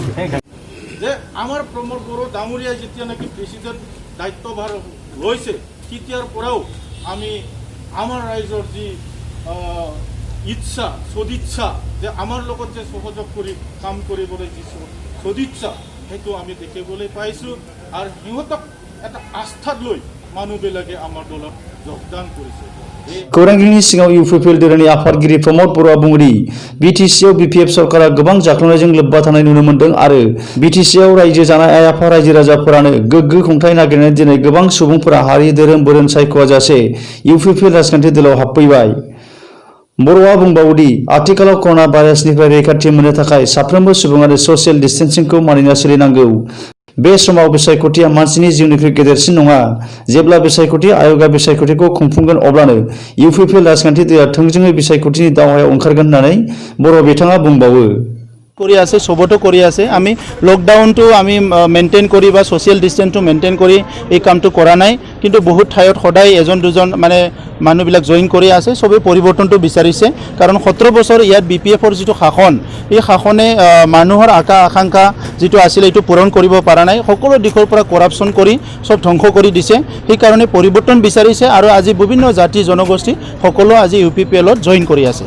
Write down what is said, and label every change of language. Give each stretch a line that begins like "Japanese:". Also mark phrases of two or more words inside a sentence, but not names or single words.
Assamese: যে আমাৰ প্ৰমোদ বড়ো ডাঙৰীয়া যেতিয়া নাকি প্ৰেচিডেণ্ট দায়িত্বভাৰ লৈছে তেতিয়াৰ পৰাও আমি আমাৰ ৰাইজৰ যি ইচ্ছা সদিচ্ছা যে আমাৰ লগত যে সহযোগ কৰি কাম কৰিবলৈ যি সদিচ্ছা সেইটো আমি দেখিবলৈ পাইছোঁ আৰু সিহঁতক এটা আস্থাত লৈ মানুহবিলাকে আমাৰ দলত যোগদান কৰিছে
Bodo: खौरांगिरिनि सिगाङाव इउपिपिएल दोलोनि आफादगिरि प्रमद बर'आ बुङोदि बिटिसिआव बिपिएफ सरकारा गोबां जाख्लनायजों लोब्बा थानाय नुनो मोन्दों आरो बिटिसिआव रायजो जानाय आइ आफा रायजो राजाफोरानो गोग्गो खुंथाय नागिरनानै दिनै गोबां सुबुंफोरा हारि धोरोम बोरोन सायख'आ जासे इउपिपिएल राजखान्थि दोलोआव हाबफैबाय बर'आ बुंबावोदि आथिखालाव कर'ना भाइरासनिफ्राय रैखाथि मोननो थाखाय साफ्रोमबो सुबुङानो
English: social distancing
Bodo: मानिना सोलिनांगौ बे समाव बिसायख'थिया मानसिनि जिउनिख्रुइ गेदेरसिन नङा जेब्ला बिसायख'थि आय'गा बिसायख'थिखौ खुंफुंगोन अब्लानो इउपिपिएल राजखान्थि दोलोआ थोंजोङै बिसायख'थिनि दावहायाव ओंखारगोन होननानै बर' बिथाङा बुंबावो
Assamese: কৰি আছে সবতো কৰি আছে আমি লকডাউনটো আমি মেইনটেইন কৰি বা
English: social distance maintain
Assamese: কৰি এই কামটো কৰা নাই কিন্তু বহুত ঠাইত সদায় এজন দুজন মানে মানুহবিলাক জইন কৰি আছে সবে পৰিৱৰ্তনটো বিচাৰিছে কাৰণ 17 বছৰ ইয়াত বিপিএফৰ যিটো শাসন এই শাসনে মানুহৰ আকাংক্ষা যিটো আছিল এইটো পূৰণ কৰিব পৰা নাই সকলো দিশৰ পৰা কৰাপচন কৰি সব ধ্বংস কৰি দিছে সেই কাৰণে পৰিৱৰ্তন বিচাৰিছে আৰু আজি বিভিন্ন জাতি জনগোষ্ঠী সকলো আজি ইউপিপিএলত জইন কৰি আছে